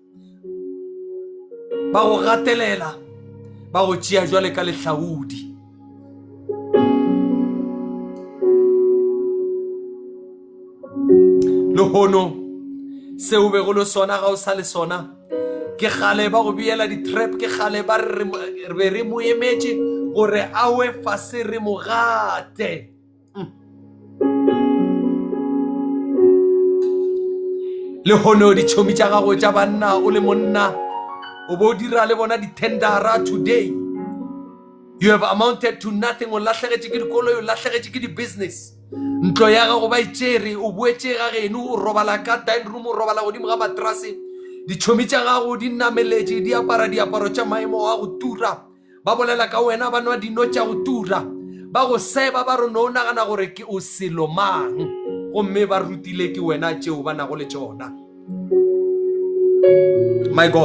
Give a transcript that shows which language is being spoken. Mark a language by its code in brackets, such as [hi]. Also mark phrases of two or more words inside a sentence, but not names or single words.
[nso] ba go gatelela ba go tšea jwale ka lehlaudi le hono se o be go le sona ga o sa le sona ke gale ba go biela di-trap ke gale ba re mo emetse gore awe fase re mo gate le hono ditšhomi tša gago tša banna o le monna o bo dira le bona di-tendera [en] today you have amounted to nothing [nso] o lahlegetše ke dikoloi o lahlegetše ke di-business ntlo ya gago ba itšere o boetse ga geno o robala ka [en] dine room [nso] o robala godimo ga matrase ditšhomi tša gago di nameletše di apara diaparo tša maemo a go tura ba bolela ka wena ba nwa dino tša go tura ba go seba ba rona o nagana gore ke o selo mang gomme ba rutile ke wena tšeo ba nago le tšona my